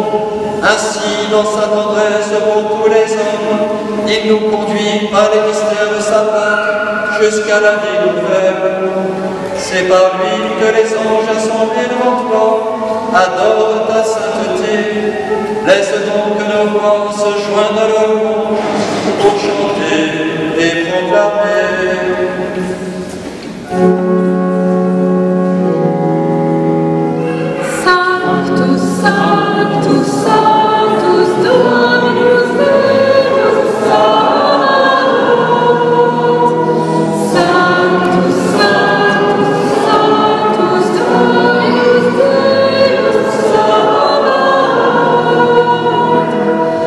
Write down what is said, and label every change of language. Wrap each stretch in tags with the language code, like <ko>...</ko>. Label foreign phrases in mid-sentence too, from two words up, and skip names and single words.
<fr>Ainsi, dans sa tendresse pour tous les hommes, il nous conduit par les mystères de sa Pâque jusqu'à la vie nouvelle. C'est par lui que les anges assemblés devant toi adorent ta sainteté. Laisse donc que nos voix se joignent à leur louange pour chanter et proclamer.</fr> <la>Sanctus, Sanctus, Sanctus, Dominus Deus Sabaoth. Sanctus, Sanctus, Sanctus, Dominus Deus Sabaoth.</la>